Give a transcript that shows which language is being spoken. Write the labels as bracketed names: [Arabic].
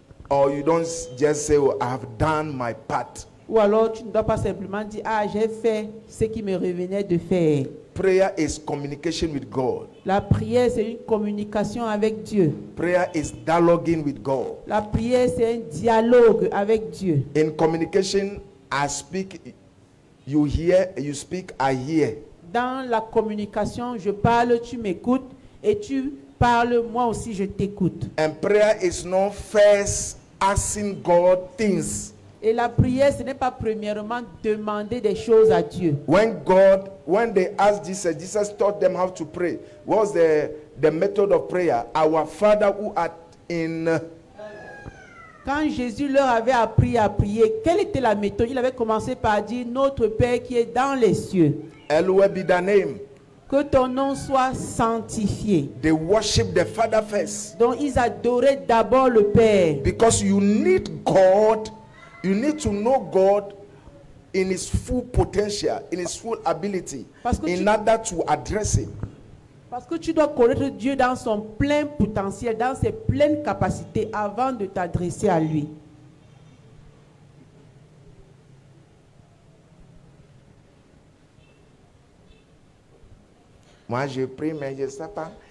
[English] Or you don't just say, oh, I have done my part. [French] Ou alors tu ne dois pas simplement dire, ah, j'ai fait ce qui me revenait de faire. [English] Prayer is communication with God. [French] La prière, c'est une communication avec Dieu. [English] Prayer is dialoguing with God. [French] La prière, c'est un dialogue avec Dieu. [English] In communication, I speak, you hear, you speak, I hear. [French] Dans la communication, je parle, tu m'écoutes, et tu parles, moi aussi je t'écoute. [English] And prayer is not first asking God things. [French] Et la prière, ce n'est pas premièrement demander des choses à Dieu. [English] When they asked Jesus taught them how to pray. What was the method of prayer? Our Father who art in... [French] Quand Jésus leur avait appris à prier, quelle était la méthode? Il avait commencé par dire, notre Père qui est dans les cieux. [English] Hallowed be thy name. [French] Que ton nom soit sanctifié. [English] They worship the Father first. [French] Donc ils adoraient d'abord le Père. [English] Because you need God, you need to know God in his full potential, in his full ability, in order to address him. [French] Parce que tu dois connaître Dieu dans son plein potentiel, dans ses pleines capacités avant de t'adresser à lui. Moi, je prie, mais je ne sais pas.